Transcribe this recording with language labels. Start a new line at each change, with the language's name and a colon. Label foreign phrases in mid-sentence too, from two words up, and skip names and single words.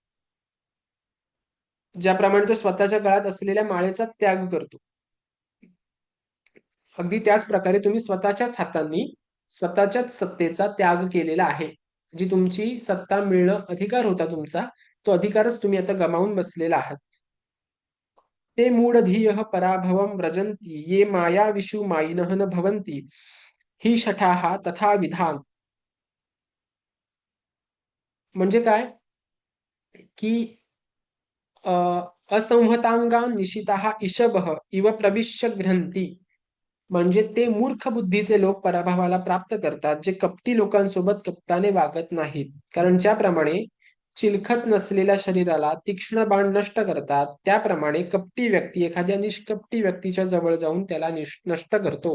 Marathi: ज्याप्रमाणे तो स्वतःच्या गळ्यात असलेल्या माळेचा त्याग करतो, अगदी त्याच प्रकारे तुम्ही स्वतःच्याच हातांनी स्वतःच्याच सत्तेचा त्याग केलेला आहे. जी तुमची सत्ता मिळणं अधिकार होता तुमचा, तो अधिकारच तुम्ही आता गमावून बसलेला आहात.
Sanskrit: ते मूढधियः पराभवं व्रजन्ति ये मायाविषु मायिनः न भवन्ति ही शठाः तथा विधान.
Marathi: म्हणजे काय की अ,
Sanskrit: असंहतांगा निशिताः इषभः इव प्रविश्य ग्रंथी.
Marathi: म्हणजे ते मूर्ख बुद्धीचे लोक पराभवाला प्राप्त करतात जे कपटी लोकांसोबत कपटाने वागत नाहीत. कारण ज्याप्रमाणे चिलखत नसलेल्या शरीराला तीक्ष्ण बाण नष्ट करतात, त्याप्रमाणे कपटी व्यक्ती एखाद्या निष्कपटी व्यक्तीच्या जवळ जाऊन त्याला नष्ट करतो.